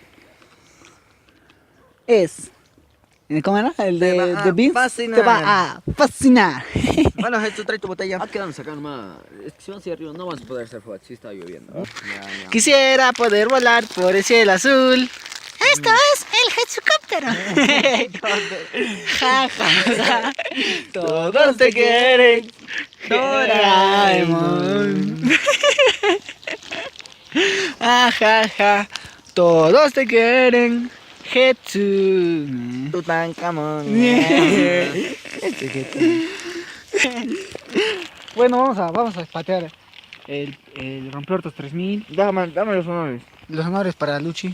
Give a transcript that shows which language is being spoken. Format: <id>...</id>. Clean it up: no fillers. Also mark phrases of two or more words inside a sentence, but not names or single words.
<es>Es. ¿Cómo era? El Te de va a The Beans. fascinar. Te va a fascinar. Bueno, Jesús, trae tu botella. Ah, quedamos acá nomás. Es que si vamos hacia arriba no vamos a poder hacer fotos. Sí está lloviendo. Ya. Quisiera poder volar por el cielo azul. Esto es el Hetsukóptero. Ja, ja, ja. Todos te quieren. Doraemon. Ja, ja, ja. Todos te quieren. Hetsu. Tutankamón. Bueno, vamos a patear el rompeortos 3000. Dame los honores. Los honores para Luchi.</es>